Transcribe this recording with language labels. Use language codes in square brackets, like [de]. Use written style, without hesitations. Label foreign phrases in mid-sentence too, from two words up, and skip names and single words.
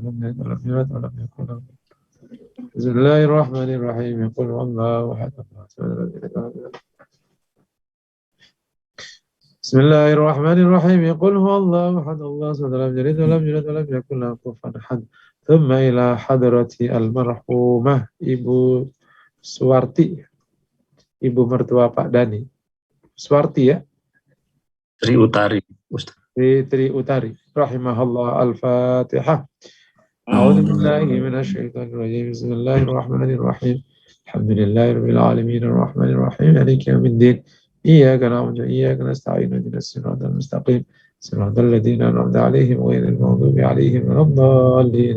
[ar] لم يلد ولم يولد ولم يكن له كفوا أحد. بسم الله الرحمن الرحيم. قل هو الله أحد. الله الصمد. لم يلد ولم يولد. Bismillahirrahmanirrahim. قل هو الله أحد. الله الصمد. لم يلد ولم يولد ولم يكن له كفوا أحد. ثم إلى حضرة المرحومة [id] Ibu Suwarti, ibu mertua Pak Dani. Suwarti ya? Tri Utari, Ustaz. Tri Utari. [ar] رحمه الله. الفاتحة. أعوذ بالله من الشيطان الرجيم. بسم الله الرحمن الرحيم. الحمد لله رب العالمين الرحمن الرحيم مالك يوم الدين. إياك نعبد وإياك نستعين. اهدنا الصراط المستقيم صراط الذين أنعمت عليهم غير المغضوب عليهم ولا الضالين.